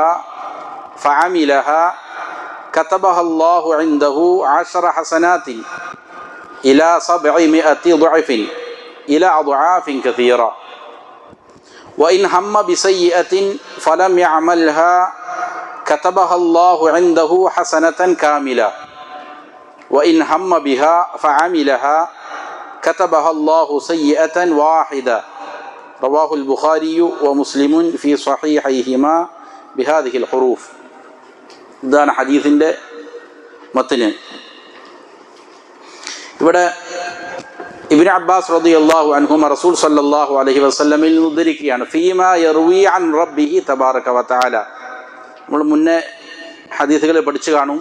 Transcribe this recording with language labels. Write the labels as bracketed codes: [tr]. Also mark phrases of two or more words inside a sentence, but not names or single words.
[ar] فعملها كتبها الله عنده 10 حسنات إلى 700 ضعف إلى أضعاف كثيرة وإن هم بسيئة فلم يعملها كتبها الله عنده حسنة كاملة وإن هم بها فعملها كتبها الله سيئة واحدة. رواه البخاري ومسلم في صحيحيهما بهذه الحروف. [ml] ഇതാണ് ഹദീസിൻ്റെ മത്ന്. ഇവിടെ ഇബ്നു അബ്ബാസ് [ar] رضي الله عنهما رسول صلى الله عليه وسلم [ml] നിന്ന് ഉദ്ധരിക്കുകയാണ്. [ar] فيما يروي عن ربه تبارك وتعالى. [ml] നമ്മൾ മുന്നേ ഹദീസുകൾ പഠിച്ചു കാണും.